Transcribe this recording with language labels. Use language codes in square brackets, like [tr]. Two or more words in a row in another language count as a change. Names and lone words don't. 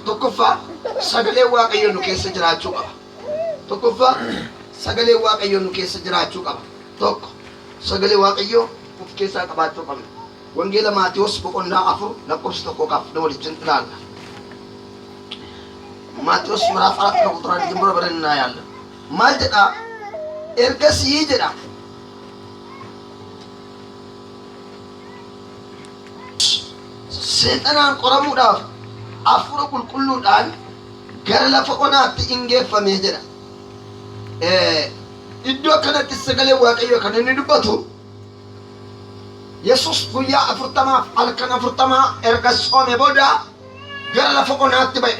[om] Tokkoffaa sagalee Waaqayyoo nu keessa jiraachuu qaba. Tokkoffaa sagalee Waaqayyoo nu keessa jiraachuu qaba. Tokko sagalee Waaqayyoo of keessaa qabaachuu qabna. Wangeela Maatiyos boqonnaa 4 lakkoofsa 1 qabna waliin ilaalla. [am] Maatiyos ምዕራፍ 4 ቁጥር 1 ጀምሮ አብረን እናያለን. [om] ማል jedha ergasii jedha seexanaan qoramuudhaaf hafuura qulqulluudhaan gara lafa onaatti ingeeffamee jedha. Iddoo kanatti sagalee Waaqayyoo kan inni dubbatu Yesus guyyaa 40 halkan 40 erga soome booda gara lafa onaatti ba'e.